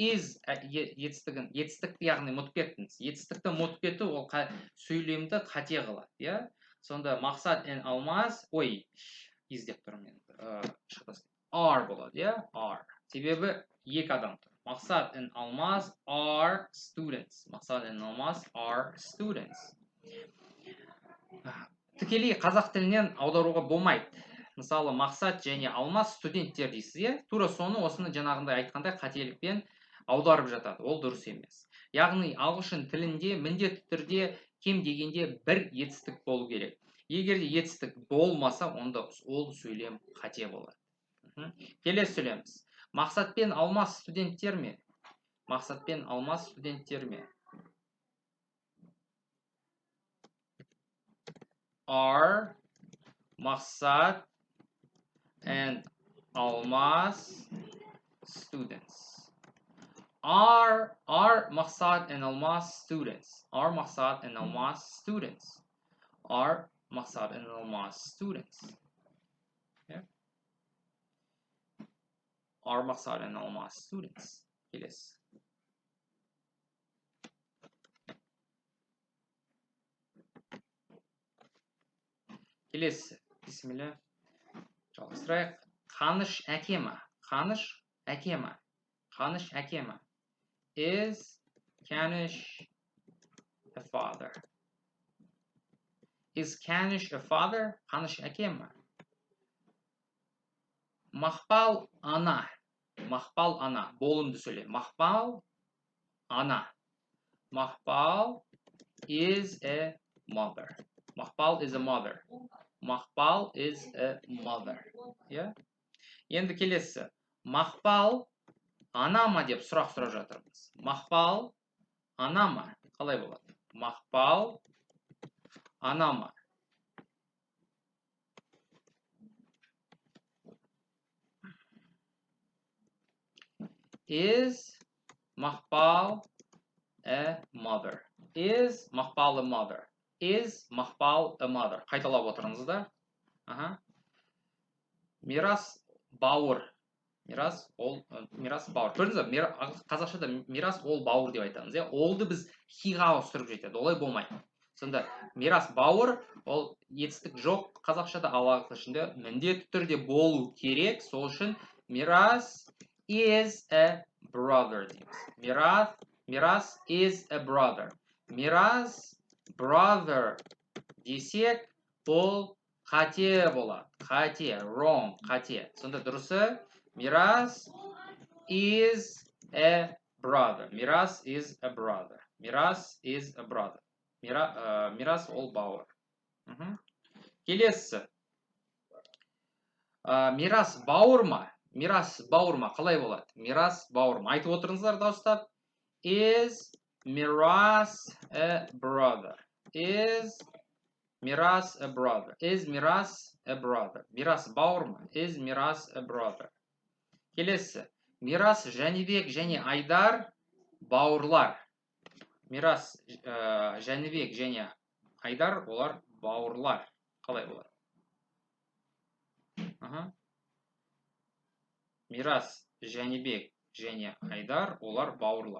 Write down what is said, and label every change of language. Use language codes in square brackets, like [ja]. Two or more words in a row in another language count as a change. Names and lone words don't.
[kk] етістікті яғни ұмытып кеттіңіз. Етістікті ұмытып кету ол сөйлемді қате қылады, иә? Сонда мақсат and алмас, is деп тұрмын мен. Are болады, иә? Are. Себебі екі адам тұр. [en] Мақсат and алмас are students. Мақсат and алмас are students. [kk] Тікелей қазақ тілінен аударуға болмайды. Мысалы, мақсат және алмас студенттер дейсіз, иә? Тура осыны жаңағындай айтқандай қателікпен аударып жатады. Ол дұрыс емес. Яғни ағылшын тілінде міндетті түрде кем дегенде бір етістік болу керек. Егер де етістік болмаса, онда ол сөйлем қате болады. Келесі сөйлеміз. Мақсатпен алмас студенттер ме? Мақсатпен алмас студенттер ме? [en] Are мақсат and алмас students. Are мақсат and алмас students. Are мақсат and алмас students. Are мақсат and алмас students. Are мақсат and алмас students. Келесі. [kk] Келесі. Бисмилля. Жалғастырайық. Қаныш әке ма? Қаныш әке ма? Қаныш әке ма? [en] Is Kanish a father? Is Kanish a father? [kk] Қаныш әке ма? Мақпал ана. Мақпал ана. Болымды сөйле. Мақпал ана. [en] Мақпал is a mother. Мақпал is a mother. Мақпал is a mother. Yeah? [kk] Енді келесі. Мақпал ана ма деп сұрақ сұрап жатырмыз. Мақпал ана ма? Қалай болады? Мақпал ана ма? [en] Is Мақпал a mother? Is Мақпал a mother? Is Мақпал a mother? [kk] Қайталап отырыңыздар. Мирас бауыр. Мирас бауыр. Көрдіңіз бе? Қазақшада мирас ол бауыр деп айтамыз. Олды біз хиға ауыстырып жетеді. Олай болмайды. Сонда мирас бауыр, ол етістік жоқ қазақшада, ал ағылшында міндетті түрде болу керек. Сол үшін мирас [en] is a brother [kk] дейміз. [en] Мирас is a brother. [kk] Мирас brother десек, ол қате болады. Қате, wrong, қате. Сонда дұрысы Мирас [en] is a brother. Мирас is a brother. Мирас is a brother. [kk] Мирас ол бауыр. Келесі. Мирас бауыр ма? Мирас бауыр ма? Қалай болады? Мирас бауыр ма? Айтып отырыңыздар дауыстап. [en] Is Мирас a brother? Is Мирас a brother? Is Мирас a brother? [kk] Мирас бауыр ма? [en] Is Мирас a brother? [kk] Келесі. Мирас Жәнібек және Айдар бауырлар. Мирас Жәнібек және Айдар олар бауырлар. Қалай болады? Мирас Жәнібек және Айдар олар бауырлар.